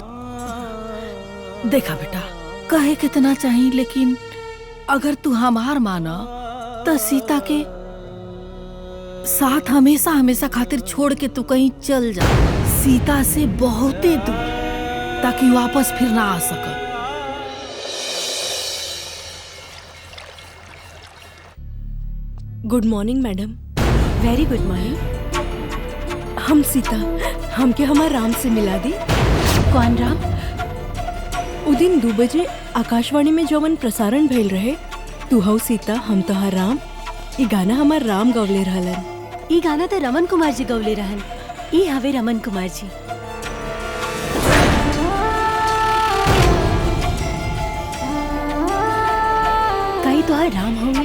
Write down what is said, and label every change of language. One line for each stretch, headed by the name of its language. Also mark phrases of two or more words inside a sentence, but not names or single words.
Bhojpuri: देखा बेटा, कहे कितना चाहिए, लेकिन अगर तू हमार माना तो सीता के साथ हमेशा हमेशा खातिर छोड़ के तू कहीं चल जा, सीता से बहुते दूर, ताकि वापस फिर ना आ सके।
English: good morning madam. very good morning.
Bhojpuri: हम सीता, हमके हमार राम से मिला दी। कौन राम? उ दिन 2 बजे आकाशवाणी में जवन प्रसारण भइल रहे, तू हऊ सीता, हम तोहार राम। ई गाना हमार राम गवले रहलन। ई गाना तो रमन कुमार जी गवले रहन। ई हवे रमन कुमार जी। कई तोहार राम होवे?